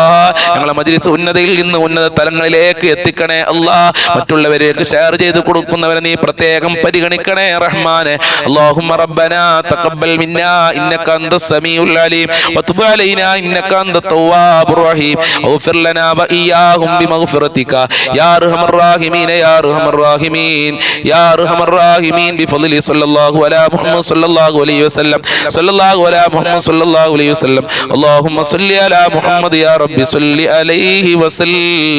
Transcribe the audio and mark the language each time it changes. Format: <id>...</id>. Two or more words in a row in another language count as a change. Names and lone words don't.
<ml>ഞങ്ങളെ മജ്ലിസ് ഉന്നതയിൽ നിന്ന് ഉന്നത തലങ്ങളിലേക്ക് എത്തിക്കണേ അല്ലാ. മറ്റുള്ളവരേക്ക് ഷെയർ ചെയ്ത് കൊടുക്കുന്നവരെ നീ പ്രത്യേകം പരിഗണിക്കണേ റഹ്മാനെ.</ml> <ar>اللهم ربنا تقبل منا إنك أنت السميع العليم وتب علينا إنك أنت التواب الرحيم اغفر لنا وإياهم بمغفرتك يا أرحم الراحمين يا أرحم الراحمين يا أرحم الراحمين بفضل صلى الله على محمد صلى الله عليه وسلم صلى الله على محمد صلى الله عليه وسلم اللهم صل على محمد يا رب صل عليه وسلم.</ar>